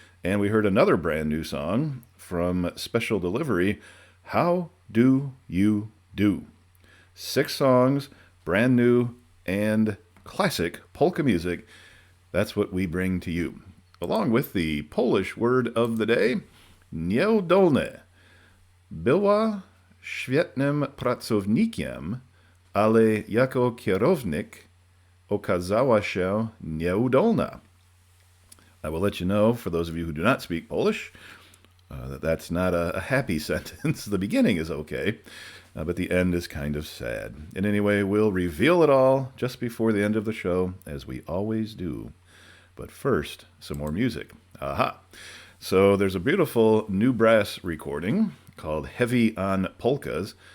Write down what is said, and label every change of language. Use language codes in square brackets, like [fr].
[en] And we heard another brand new song from Special Delivery, How Do You Do? 6 songs, brand new and classic polka music. That's what we bring to you. Along with the Polish word of the day, nieudolne. [pl] Była świetnym pracownikiem, ale jako kierownik okazała się nieudolna. [en] I will let you know, for those of you who do not speak Polish, that that's not a happy sentence. The beginning is okay, but the end is kind of sad. And anyway, we'll reveal it all just before the end of the show, as we always do. But first, some more music. Aha! So there's a beautiful new brass recording called Heavy on Polkas.